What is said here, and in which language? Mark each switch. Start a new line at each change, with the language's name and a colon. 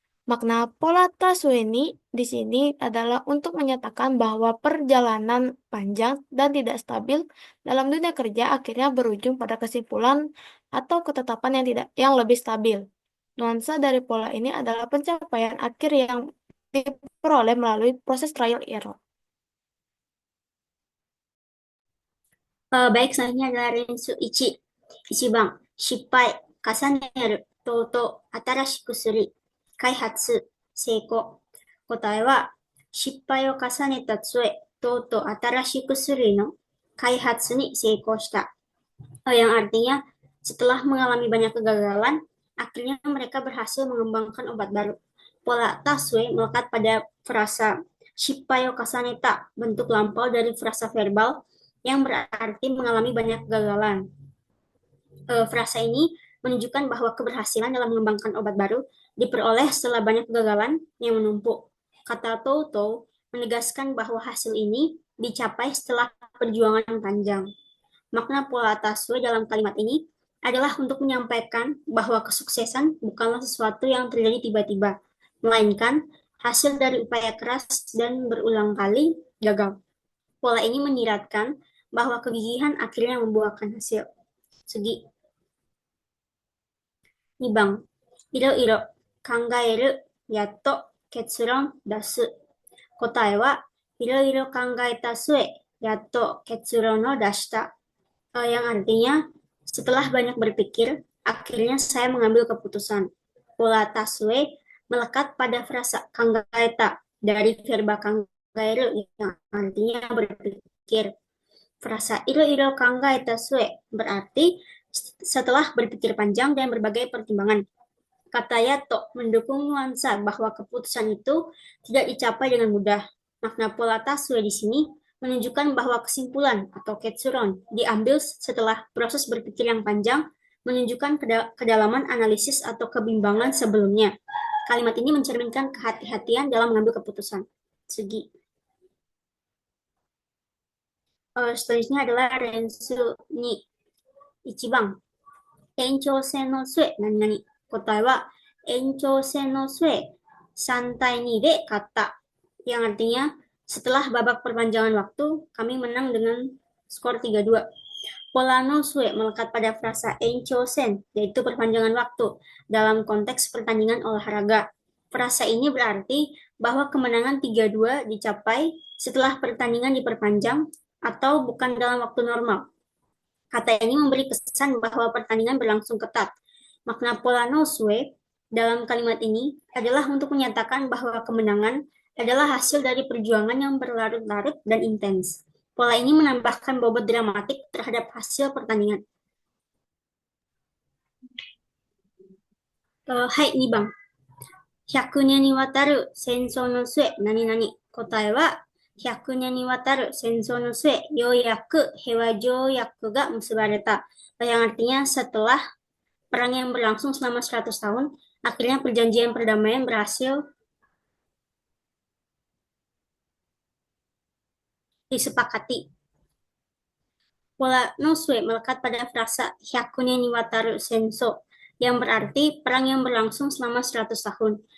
Indonesian: Makna pola tasweni di sini adalah untuk menyatakan bahwa perjalanan panjang dan tidak stabil dalam dunia kerja akhirnya berujung pada kesimpulan atau ketetapan yang lebih stabil. Nuansa dari pola ini adalah pencapaian akhir yang diperoleh melalui proses trial error. Baik, selanjutnya adalah
Japanese: Rensu 1番、失敗、重ねる、とうとう、新しくする、開発、成功。答えは、失敗を重ねた杖、とうとう新しくするの開発に成功した。
Indonesian: Yang artinya, setelah mengalami banyak kegagalan, akhirnya mereka berhasil mengembangkan obat baru. Pola taswe melekat pada frasa shippai o kasaneta, bentuk lampau dari frasa verbal yang berarti mengalami banyak kegagalan. Frasa ini menunjukkan bahwa keberhasilan dalam mengembangkan obat baru diperoleh setelah banyak kegagalan yang menumpuk. Kata Toto menegaskan bahwa hasil ini dicapai setelah perjuangan panjang. Makna pola taswe dalam kalimat ini adalah untuk menyampaikan bahwa kesuksesan bukanlah sesuatu yang terjadi tiba-tiba, melainkan hasil dari upaya keras dan berulang kali gagal. Pola ini menyiratkan bahwa kegigihan akhirnya membuahkan hasil.
Japanese: 次。 2番、いろいろ考える、やっと結論出す。答えは、いろいろ考えた末、やっと結論を出した。
Indonesian: Yang artinya, setelah banyak berpikir, akhirnya saya mengambil keputusan. Pola taswe melekat pada frasa kangaeta dari verba kangaeru yang artinya berpikir. Frasa iro-iro kangaeta sue berarti setelah berpikir panjang dan berbagai pertimbangan. Kata yato mendukung nuansa bahwa keputusan itu tidak dicapai dengan mudah. Makna pola taswe di sini menunjukkan bahwa kesimpulan atau ketsuron diambil setelah proses berpikir yang panjang, menunjukkan kedalaman analisis atau kebimbangan sebelumnya. Kalimat ini mencerminkan kehati-hatian dalam mengambil keputusan. Segi. Selanjutnya adalah rensu ni ichibang.
Japanese: Enchousen no sue nani-nani. 答えは、延長戦の末、3対2で勝った。
Indonesian: Yang artinya, setelah babak perpanjangan waktu, kami menang dengan skor 3-2. Pola no sue melekat pada frasa enchousen, yaitu perpanjangan waktu, dalam konteks pertandingan olahraga. Frasa ini berarti bahwa kemenangan 3-2 dicapai setelah pertandingan diperpanjang atau bukan dalam waktu normal. Kata ini memberi kesan bahwa pertandingan berlangsung ketat. Makna pola no sue dalam kalimat ini adalah untuk menyatakan bahwa kemenangan adalah hasil dari perjuangan yang berlarut-larut dan intens. Pola ini menambahkan bobot dramatik terhadap hasil pertandingan.
Japanese: Hai, 2番。 100年にわたる戦争の末、何々。答えは、100年にわたる戦争の末、ようやく平和条約が結ばれた。
Indonesian: Yang artinya setelah perang yang berlangsung selama 100 tahun, akhirnya perjanjian perdamaian berhasil disepakati. Pola no sue melekat pada frasa hyakunya ni wataru senso, yang berarti perang yang berlangsung selama 100 tahun.